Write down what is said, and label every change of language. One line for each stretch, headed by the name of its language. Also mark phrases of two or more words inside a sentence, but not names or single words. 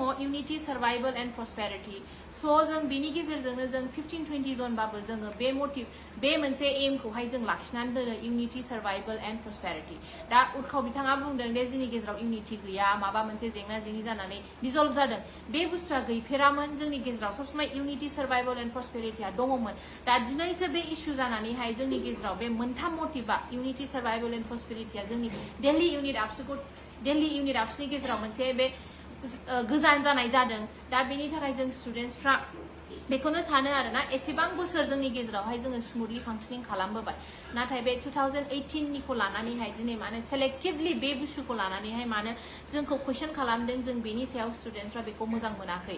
English: unity survival and prosperity
Bodo: स' जों बेनि गेजेरजोंनो जों 15-20 जनबाबो जोङो बे मोटिव बे मोनसे एम खौहाय जों लाखिनानै दोनो
English: unity survival and prosperity
Bodo: दा उर्खाव बिथाङा बुंदों दे जोंनि गेजेराव यूनिटी गैया माबा मोनसे जेंना जेंनि जानानै डिसल्व जादों बे बुस्थुआ गैफेरामोन जोंनि गेजेराव
Hindi: सब समय
Bodo: यूनिटी
English: survival and prosperity
Bodo: दङमोन दा दिनैसो बे इश्यू जानानैहाय जोंनि गेजेराव बे मोनथाम मोटिवा
English: unity survival and prosperity
Bodo: जोंनि दिल्ली यूनिट एबसुनि गेजेराव मोनसे बे गोजान जानाय जादों दा बेनि थाखाय जों स्टुडेन्टसफ्रा बेखौनो सानो आरोना एसेबां बोसोर जोंनि गेजेरावहाय जोङो
English: smoothly functioning
Bodo: खालामबोबाय नाथाय बे 2018 निखौ लानानैहाय दिनै माने सेलेक्टिभलि बे बुस्थुखौ लानानैहाय मानो जोंखौ कुइसन खालामदों जों बेनि सायाव स्टुडेन्टसफ्रा बेखौ मोजां मोनाखै